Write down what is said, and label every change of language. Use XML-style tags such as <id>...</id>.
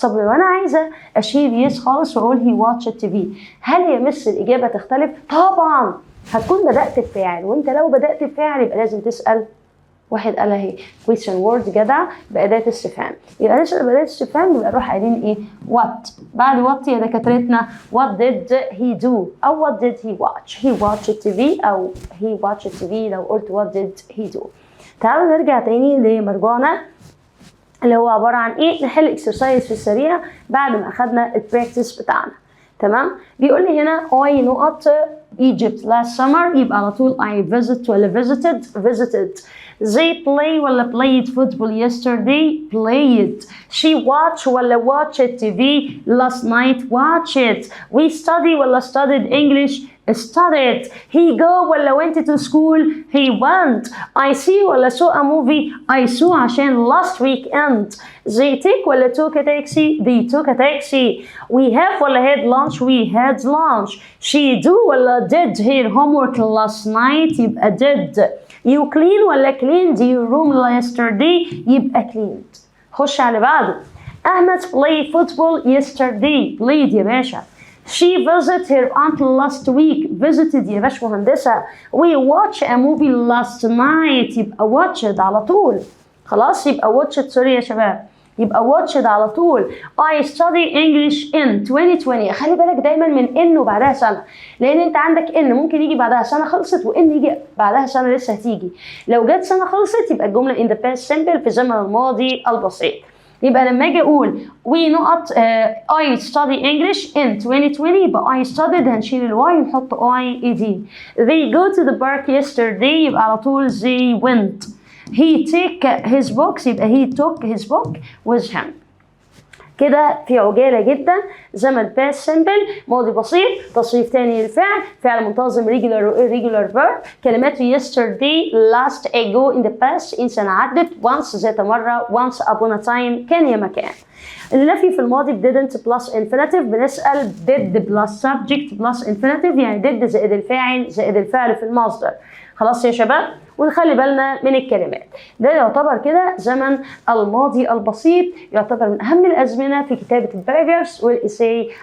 <ar>طب لو انا عايزه اشيل يس خالص واقول</ar> <en>he watched TV</en> <ar>هل يا مس الاجابه تختلف؟ طبعا هتكون بدات بفاعل، وانت لو بدات بفاعل يبقى لازم تسال. واحد قال اهي question word جدع بأداة استفهام، يبقى نسأل بأداة استفهام يبقى نروح قايلين ايه؟ what.</ar> <en>بعد what</en> <ar>يا دكاترتنا</ar> <en>what did he do أو what did he watch. he watched TV أو he watched TV لو قلت what did he do.</en> <ar>تعالوا نرجع تاني لمرجوعنا اللي هو عبارة عن ايه؟ نحل اكسرسايز في السريع بعد ما أخدنا البراكتس بتاعنا. تمام؟ بيقول لي هنا I نقط</ar> <en>Egypt last summer</en> <ar>يبقى على طول I visit ولا visited.</ar> <en>They play ولا played football yesterday played. She watch ولا watched TV last night watched. We study ولا studied English studied. He go ولا went to school he went. I see ولا saw a movie I saw عشان last weekend. They take ولا took a taxi they took a taxi. We have ولا had lunch we had lunch. She do ولا did her homework last night يبقى did. You clean ولا cleaned your room yesterday يبقى cleaned.</en> <ar>خش على بعده.</ar> <en>أحمد play football yesterday played</en> <ar>يا باشا.</ar> <en>She visited her aunt last week visited</en> <ar>يا باش مهندسة.</ar> <en>We watched a movie last night</en> <ar>يبقى watched على طول. خلاص يبقى watched سوري يا شباب يبقى watched على طول.</ar> <en>I study English in 2020.</en> <ar>خلي بالك دايما من in وبعدها سنة، لأن أنت عندك in ممكن يجي بعدها سنة خلصت وin يجي بعدها سنة لسه هتيجي. لو جت سنة خلصت يبقى الجملة in the past simple في زمن الماضي البسيط. يبقى لما اجي اقول</ar> <en>we نقط I study English in 2020 يبقى I studied</en> <ar>هنشيل الواي ونحط</ar> <en>I ed. They go to the park yesterday يبقى على طول they went. he take his books يبقى he took his book with him.</en> <ar>كده في عجالة جدا. زمن past simple ماضي بسيط، تصريف تاني للفعل، فعل منتظم regular و irregular verb.</ar> <en>كلمات yesterday last ago in the past إن سنة عدت once ذات مرة once upon a time</en> <ar>كان يا مكان. النفي في الماضي</ar> <en>didn't plus infinitive</en> <ar>بنسأل</ar> <en>did plus subject plus infinitive</en> <ar>يعني did زائد الفاعل زائد الفعل في المصدر. خلاص يا شباب، ونخلي بالنا من الكلمات. ده يعتبر كده زمن الماضي البسيط، يعتبر من أهم الأزمنة في كتابة الباراجرافز والإساي.</ar>